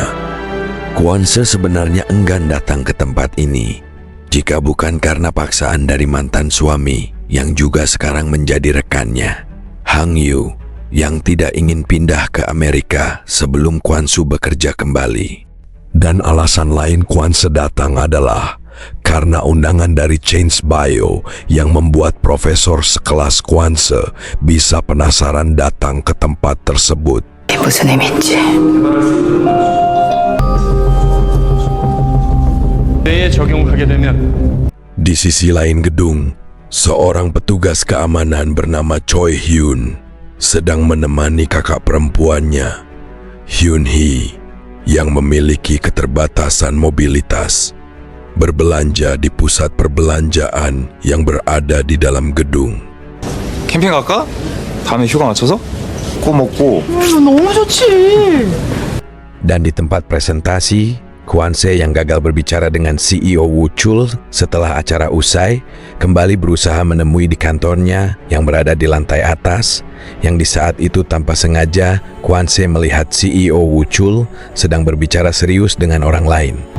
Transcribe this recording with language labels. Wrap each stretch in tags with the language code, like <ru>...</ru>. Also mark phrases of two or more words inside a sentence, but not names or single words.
<id>Kwon Se sebenarnya enggan datang ke tempat ini jika bukan karena paksaan dari mantan suami yang juga sekarang menjadi rekannya, Hang Yu, yang tidak ingin pindah ke Amerika sebelum Kwon Se bekerja kembali. Dan alasan lain Kwon Se datang adalah karena undangan dari Chains Bio yang membuat profesor sekelas Kwon Se bisa penasaran datang ke tempat tersebut.</id> <ko>무슨 의미인지. 뇌에 적용하게 되면</ko> <id>Di sisi lain gedung, seorang petugas keamanan bernama Choi Hyun sedang menemani kakak perempuannya, Hyun Hee, yang memiliki keterbatasan mobilitas, berbelanja di pusat perbelanjaan yang berada di dalam gedung.</id> <ko>캠핑 갈까? 다음에 휴가 맞춰서? 꼭 먹고. 너무 좋지.</ko> <id>Dan di tempat presentasi, Kwon Se yang gagal berbicara dengan CEO Woo Chul setelah acara usai, kembali berusaha menemui di kantornya yang berada di lantai atas, yang di saat itu tanpa sengaja Kwon Se melihat CEO Woo Chul sedang berbicara serius dengan orang lain.</id>